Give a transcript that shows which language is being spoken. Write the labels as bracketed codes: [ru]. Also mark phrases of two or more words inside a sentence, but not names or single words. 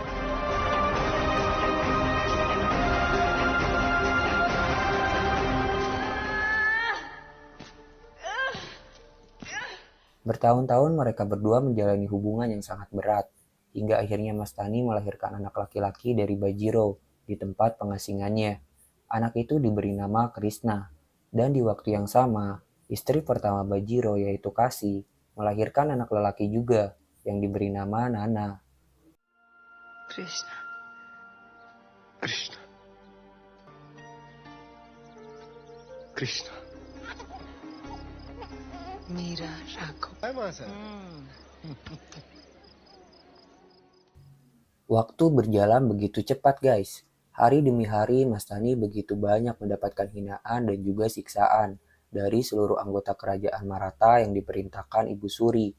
[id] Bertahun-tahun mereka berdua menjalani hubungan yang sangat berat, hingga akhirnya Mastani melahirkan anak laki-laki dari Bajiro di tempat pengasingannya. Anak itu diberi nama Krishna, dan di waktu yang sama, istri pertama Bajiro yaitu Kasi melahirkan anak lelaki juga yang diberi nama Nana. [hi] कृष्णा कृष्ण कृष्ण मेरा राघव [id] Waktu berjalan begitu cepat guys. Hari demi hari Mastani begitu banyak mendapatkan hinaan dan juga siksaan dari seluruh anggota kerajaan Maratha yang diperintahkan Ibu Suri.